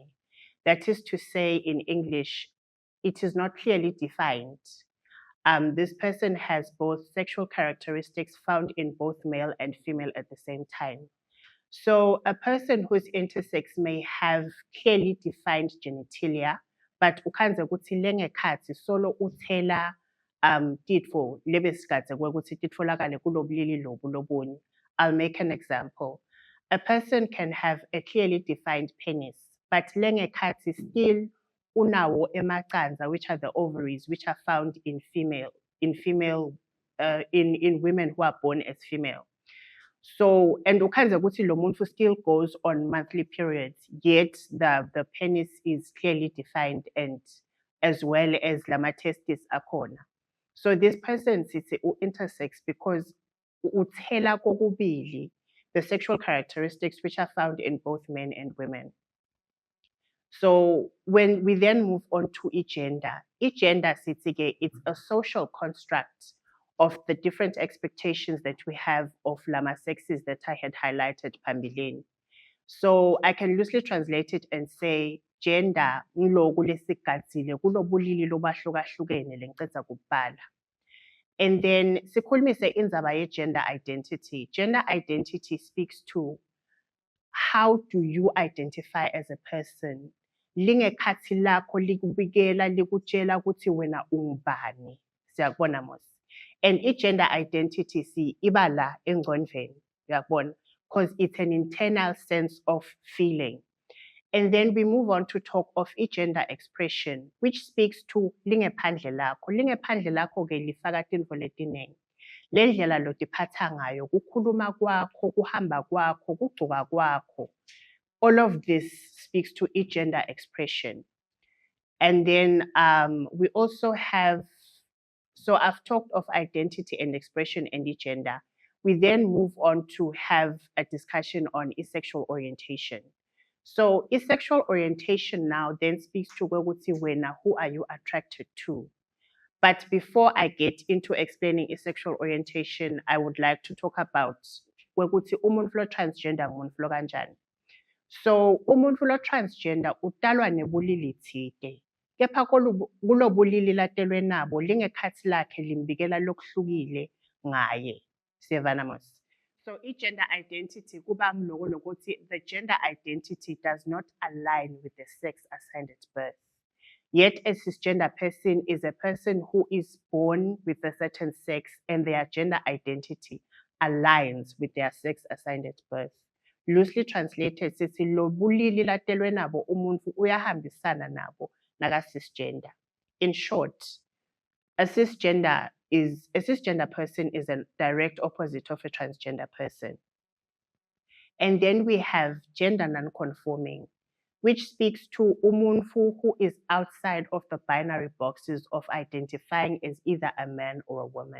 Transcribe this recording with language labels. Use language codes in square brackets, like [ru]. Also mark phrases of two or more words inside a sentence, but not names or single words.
[en] That is to say, in English, it is not clearly defined. This person has both sexual characteristics found in both male and female at the same time. So a person who's intersex may have clearly defined genitalia, [ss] but ukhanze ukuthi lengekhathi solo uthela titfo lebesikhathi kwekuthi titfolakale kulobulili lobu lobunye. [en] I'll make an example. A person can have a clearly defined penis, but lengekhathi still [ss] unawo emacandza, [en] which are the ovaries, which are found in women who are born as female. So, and [ss] ukhanze ukuthi lo muntu [en] still goes on monthly periods, yet the penis is clearly defined and as well as lama testes akhona. So this person sits intersex because [ss] uthela kokubili [en] the sexual characteristics which are found in both men and women. So when we then move on to gender sits again, it's a social construct of the different expectations that we have of lama sexes that I had highlighted pambilini. So I can loosely translate it and say gender [ss] ngiloko lesigadzile kulobulili lobahlukahlukene lengiceda kubhala. [en] And then [ss] sikhulumise indzaba ye-gender identity. [en] Gender identity speaks to how do you identify as a person? [ss] Lingekhatsi lakho likubikela likutshela ukuthi wena ungubani. Siyakubona mos. [en] And gender identity [ss] si iba la engcondvweni. Uyakubona? [en] Because it's an internal sense of feeling. And then we move on to talk of gender expression, which speaks to [ss] lingephandle lakho. Lingephandle lakho ke lifaka tintfo letiningi. Le ndlela lotiphatsa ngayo, kukhuluma kwakho, kuhamba kwakho, kugcoka kwakho. [en] All of this speaks to gender expression. And then we also have, so I've talked of identity and expression and gender. We then move on to have a discussion on sexual orientation. So sexual orientation now then speaks to who are you attracted to. But before I get into explaining sexual orientation, I would like to talk about [ss] umuntu lo transgender umuntu lo kanjani. So umuntu lo transgender utalwa nebulili thide. Kepha kulo bulili latelwe nabo lingekhatsi lakhe limbikela lokuhlukile ngaye. Siyavana mos. [en] So gender identity [ss] kuba mloko lokuthi [en] the gender identity does not align with the sex assigned at birth. Yet a cisgender person is a person who is born with a certain sex and their gender identity aligns with their sex assigned at birth. Loosely translated, [ss] sithi lo bulili latelwe nabo umuntu uyahambisana nabo naga cisgender. [en] In short, a cisgender person is a direct opposite of a transgender person. And then we have gender non-conforming, which speaks to umuntu who is outside of the binary boxes of identifying as either a man or a woman.